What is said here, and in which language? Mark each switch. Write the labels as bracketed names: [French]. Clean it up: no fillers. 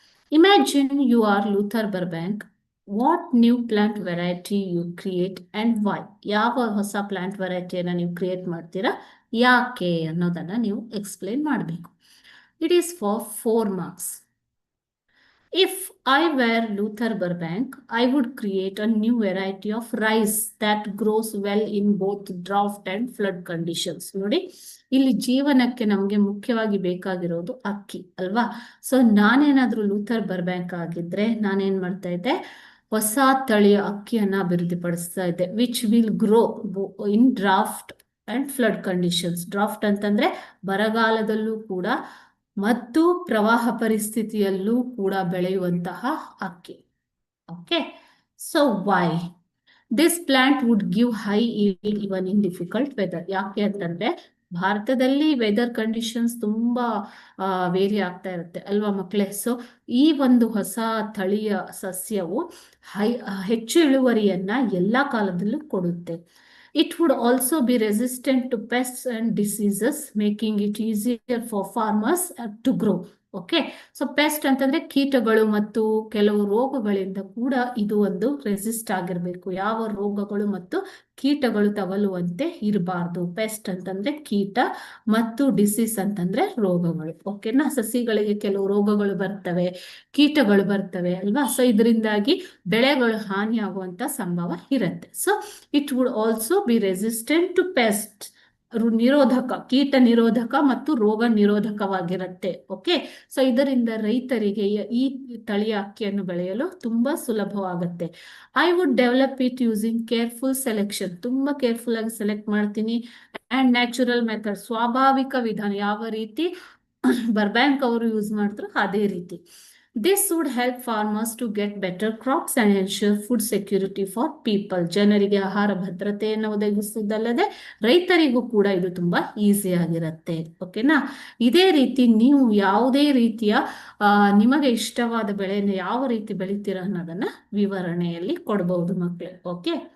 [English] Imagine you are Luther Burbank. What new plant variety you create and why? [Kannada] ಯಾವ ಹೊಸ plant ವೆರೈಟಿಯನ್ನು ನೀವು create ಮಾಡ್ತೀರಾ, ಯಾಕೆ ಅನ್ನೋದನ್ನ ನೀವು ಎಕ್ಸ್ಪ್ಲೇನ್ ಮಾಡಬೇಕು. [English] It is for 4 marks. If I were Luther Burbank, I would create a new variety of rice that grows well in both drought and flood conditions. [Kannada] ನೋಡಿ, ಇಲ್ಲಿ ಜೀವನಕ್ಕೆ ನಮಗೆ ಮುಖ್ಯವಾಗಿ ಬೇಕಾಗಿರೋದು ಅಕ್ಕಿ ಅಲ್ವಾ. ಸೊ ನಾನೇನಾದ್ರೂ ಲೂಥರ್ ಬರ್ಬ್ಯಾಂಕ್ ಆಗಿದ್ರೆ ನಾನೇನ್ ಮಾಡ್ತಾ ಇದ್ದೆ, ಹೊಸ ತಳಿಯ ಅಕ್ಕಿಯನ್ನ ಅಭಿವೃದ್ಧಿಪಡಿಸ್ತಾ ಇದ್ದೆ. [English] Which will grow in drought and flood conditions. [Kannada] Draft ಅಂತಂದ್ರೆ ಬರಗಾಲದಲ್ಲೂ ಕೂಡ ಮತ್ತು ಪ್ರವಾಹ ಪರಿಸ್ಥಿತಿಯಲ್ಲೂ ಕೂಡ ಬೆಳೆಯುವಂತಹ ಅಕ್ಕಿ. [English] Okay, so why this plant would give high yield even in difficult weather. [Kannada] ಯಾಕೆ ಅಂತಂದ್ರೆ ಭಾರತದಲ್ಲಿ ವೆದರ್ ಕಂಡೀಷನ್ಸ್ ತುಂಬಾ ವೇರಿ ಆಗ್ತಾ ಇರುತ್ತೆ ಅಲ್ವಾ ಮಕ್ಕಳೇ. ಸೊ ಈ ಒಂದು ಹೊಸ ತಳಿಯ ಸಸ್ಯವು ಹೆಚ್ಚು ಇಳುವರಿಯನ್ನ ಎಲ್ಲಾ ಕಾಲದಲ್ಲೂ ಕೊಡುತ್ತೆ. [English] It would also be resistant to pests and diseases, making it easier for farmers to grow. [Kannada] Okay, so pest ಅಂತಂದ್ರೆ ಕೀಟಗಳು ಮತ್ತು ಕೆಲವು ರೋಗಗಳಿಂದ ಕೂಡ ಇದು ಒಂದು ರೆಸಿಸ್ಟ್ ಆಗಿರ್ಬೇಕು. ಯಾವ ರೋಗಗಳು ಮತ್ತು ಕೀಟಗಳು ತಗಲುವಂತೆ ಇರಬಾರ್ದು. ಪೆಸ್ಟ್ ಅಂತಂದ್ರೆ ಕೀಟ ಮತ್ತು ಡಿಸೀಸ್ ಅಂತಂದ್ರೆ ರೋಗಗಳು. ಓಕೆನಾ, ಸಸಿಗಳಿಗೆ ಕೆಲವು ರೋಗಗಳು ಬರ್ತವೆ, ಕೀಟಗಳು ಬರ್ತವೆ ಅಲ್ವಾ. ಸೊ ಇದರಿಂದಾಗಿ ಬೆಳೆಗಳು ಹಾನಿ ಆಗುವಂತ ಸಂಭವ ಇರುತ್ತೆ. [English] so it would also be resistant to pest, [Kannada] ನಿರೋಧಕ, ಕೀಟ ನಿರೋಧಕ ಮತ್ತು ರೋಗ ನಿರೋಧಕವಾಗಿರುತ್ತೆ. ಓಕೆ, ಸೊ ಇದರಿಂದ ರೈತರಿಗೆ ಈ ತಳಿಯ ಅಕ್ಕಿಯನ್ನು ಬೆಳೆಯಲು ತುಂಬಾ ಸುಲಭವಾಗುತ್ತೆ. [English] I would develop it using careful selection. [Kannada] ತುಂಬಾ ಕೇರ್ಫುಲ್ ಆಗಿ ಸೆಲೆಕ್ಟ್ ಮಾಡ್ತೀನಿ. ಅಂಡ್ ನ್ಯಾಚುರಲ್ ಮೆಥಡ್, ಸ್ವಾಭಾವಿಕ ವಿಧಾನ, ಯಾವ ರೀತಿ ಬರ್ಬ್ಯಾಂಕ್ ಅವರು ಯೂಸ್ ಮಾಡ್ತಾರೋ ಅದೇ ರೀತಿ. [English] This would help farmers to get better crops and ensure food security for people. [Kannada] ಜನರಿಗೆ ಆಹಾರ ಭದ್ರತೆಯನ್ನು ಒದಗಿಸುವುದಲ್ಲದೆ ರೈತರಿಗೂ ಕೂಡ ಇದು ತುಂಬಾ ಈಸಿ ಆಗಿರುತ್ತೆ. ಓಕೆನಾ, ಇದೇ ರೀತಿ ನೀವು ಯಾವುದೇ ರೀತಿಯ ನಿಮಗೆ ಇಷ್ಟವಾದ ಬೆಳೆಯನ್ನು ಯಾವ ರೀತಿ ಬೆಳಿತೀರ ಅನ್ನೋದನ್ನ ವಿವರಣೆಯಲ್ಲಿ ಕೊಡಬಹುದು ಮಕ್ಕಳೇ. ಓಕೆ.